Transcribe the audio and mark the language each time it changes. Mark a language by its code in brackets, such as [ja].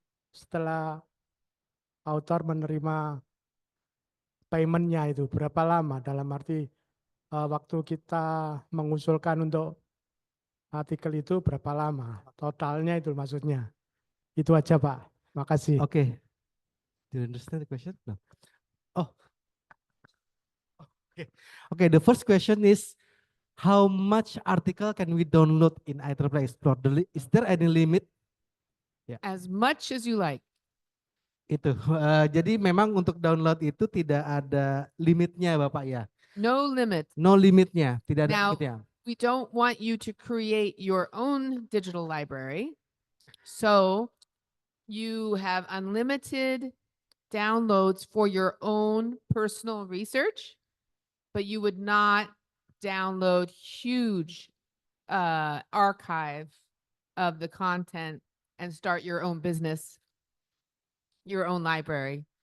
[id] Setelah author menerima paymentnya itu berapa lama, dalam arti waktu kita mengusulkan untuk artikel itu berapa lama, totalnya itu maksudnya. Itu aja Pak, makasih. Oke. [en] Do you understand the question? No. Oh. Okay, the first question is how much article can we download in IEEE Explore? Is there any limit? As much as you like. [id] Itu. Jadi memang untuk download itu tidak ada limitnya Bapak ya. [en] No limit. [id] No limitnya, tidak ada [en] Now, [id] limitnya. [en] we don't want you to create your own digital library. So you have unlimited downloads for your own personal research, but you would not download huge archive of the content and start your own business, your own library.